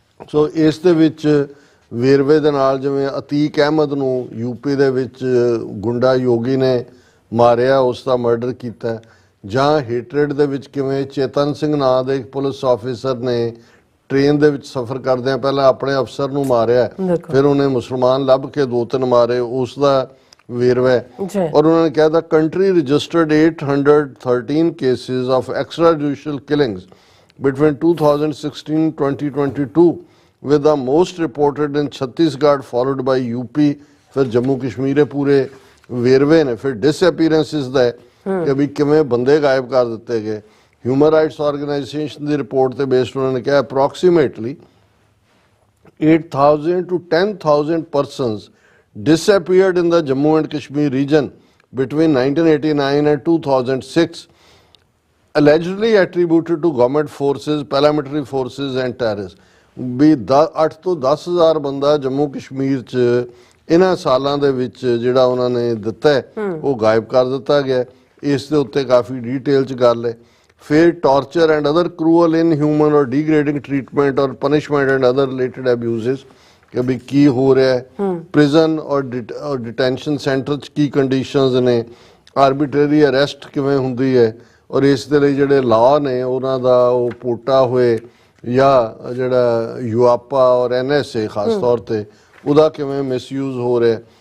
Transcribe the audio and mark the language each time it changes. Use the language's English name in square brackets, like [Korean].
[Punjabi] ਸੋ ਇਸ ਦੇ ਵਿੱਚ ਵੇਰਵੇ ਦੇ ਨਾਲ ਜਿਵੇਂ ਅਤੀਕ ਅਹਿਮਦ ਨੂੰ ਯੂਪੀ ਦੇ ਵਿੱਚ ਗੁੰਡਾ ਯੋਗੀ ਨੇ ਮਾਰਿਆ, ਉਸ ਦਾ ਮਰਡਰ ਕੀਤਾ, ਜਾਂ ਹੇਟਰੇਡ ਦੇ ਵਿੱਚ ਕਿਵੇਂ ਚੇਤਨ ਸਿੰਘ ਨਾਂ ਦੇ ਇੱਕ ਪੁਲਿਸ ਆਫਿਸਰ ਨੇ ਟ੍ਰੇਨ ਦੇ ਵਿੱਚ ਸਫ਼ਰ ਕਰਦਿਆਂ ਪਹਿਲਾਂ ਆਪਣੇ ਅਫਸਰ ਨੂੰ ਮਾਰਿਆ, ਫਿਰ ਉਹਨੇ ਮੁਸਲਮਾਨ ਲੱਭ ਕੇ 2-3 ਮਾਰੇ, ਉਸ ਦਾ ਵੇਰਵਾ ਹੈ। ਔਰ ਉਹਨਾਂ ਨੇ ਕਿਹਾ ਦਾ country registered [English] 813 cases of extrajudicial killings between 2016-2022 with the most reported in Chhattisgarh followed by UP, [Punjabi] ਫਿਰ ਜੰਮੂ ਕਸ਼ਮੀਰ ਪੂਰੇ ਵੇਰਵੇ ਨੇ। ਫਿਰ ਡਿਸਅਪੀਅਰੈਂਸਿਸ ਦਾ ਕਿ ਵੀ ਕਿਵੇਂ ਬੰਦੇ ਗਾਇਬ ਕਰ ਦਿੱਤੇ ਗਏ। ਹਿਊਮਨ ਰਾਈਟਸ ਆਰਗੇਨਾਈਜੇਸ਼ਨ ਦੀ ਰਿਪੋਰਟ ਤੇ ਬੇਸਡ ਉਹਨਾਂ ਨੇ ਕਿਹਾ approximately [English] 8,000 to 10,000 persons disappeared in the Jammu and Kashmir region between 1989 and 2006, allegedly attributed to government forces, paramilitary forces and terrorists। [Punjabi] ਵੀ 8 ਤੋਂ 10,000 ਬੰਦਾ ਜੰਮੂ ਕਸ਼ਮੀਰ ਚ ਇਹਨਾਂ ਸਾਲਾਂ ਦੇ ਵਿੱਚ ਜਿਹੜਾ ਉਹਨਾਂ ਨੇ ਦਿੱਤਾ ਉਹ ਗਾਇਬ ਕਰ ਦਿੱਤਾ ਗਿਆ। ਇਸ ਦੇ ਉੱਤੇ ਕਾਫੀ ਡਿਟੇਲ ਚ ਗੱਲ ਹੈ। ਫਿਰ [English] torture and other cruel, inhuman or degrading treatment or punishment and other related abuses, [Punjabi] ਕਿ ਵੀ ਕੀ ਹੋ ਰਿਹਾ ਹੈ ਪ੍ਰਿਜ਼ਨ ਔਰ ਡਿਟੈਂਸ਼ਨ ਸੈਂਟਰ ਚ ਕੀ ਕੰਡੀਸ਼ਨਸ ਨੇ, ਆਰਬਿਟਰਰੀ ਅਰੈਸਟ ਕਿਵੇਂ ਹੁੰਦੀ ਹੈ, ਔਰ ਇਸ ਦੇ ਲਈ ਜਿਹੜੇ ਲਾਅ ਨੇ ਉਹਨਾਂ ਦਾ ਉਹ ਪੋਟਾ ਹੋਏ ਜਾਂ ਜਿਹੜਾ ਯੂਆਪਾ ਔਰ NSA ਖਾਸ ਤੌਰ ਤੇ ਉਹਦਾ ਕਿਵੇਂ ਮਿਸਯੂਜ਼ ਹੋ ਰਿਹਾ।